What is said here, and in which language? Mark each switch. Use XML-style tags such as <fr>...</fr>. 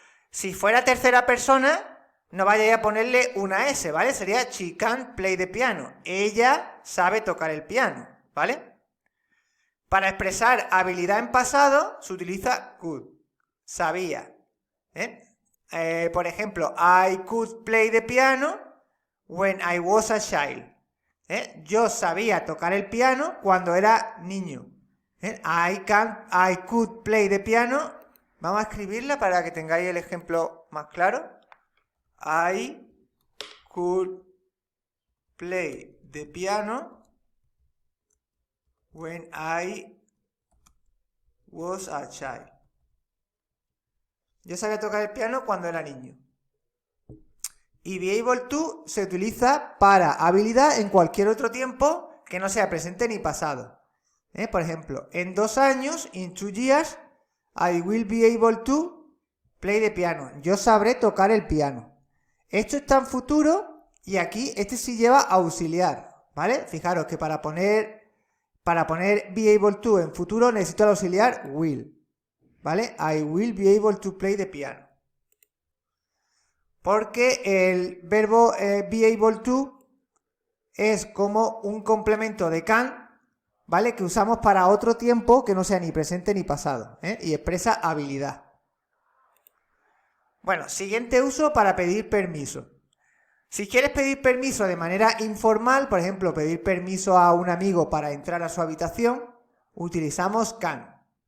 <es>Si fuera tercera persona, no vaya a ponerle una S, ¿vale? Sería</es> <en>she can play the piano.</en> <es>Ella sabe tocar el piano, ¿vale? Para expresar habilidad en pasado, se utiliza could, sabía. Por ejemplo,</es> <en>I could play the piano when I was a child.</en> <es>Yo sabía tocar el piano cuando era niño.</es> <en>I could play the piano.</en> <es>Vamos a escribirla para que tengáis el ejemplo más claro.</es> <en>I could play the piano when I was a child.</en> <es>Yo sabía tocar el piano cuando era niño. Y be able to se utiliza para habilidad en cualquier otro tiempo que no sea presente ni pasado. Por ejemplo, en 2 años,</es> <en>in 2 years, I will be able to play the piano.</en> <es>Yo sabré tocar el piano. Esto está en futuro y aquí este sí lleva auxiliar, ¿vale? Fijaros que para poner be able to en futuro necesito el auxiliar will, ¿vale?</es> <en>I will be able to play the piano.</en> <es>Porque el verbo be able to es como un complemento de can, ¿vale? Que usamos para otro tiempo que no sea ni presente ni pasado, y expresa habilidad. Bueno, siguiente uso para pedir permiso. Si quieres pedir permiso de manera informal, por ejemplo, pedir permiso a un amigo para entrar a su habitación, utilizamos can.</es>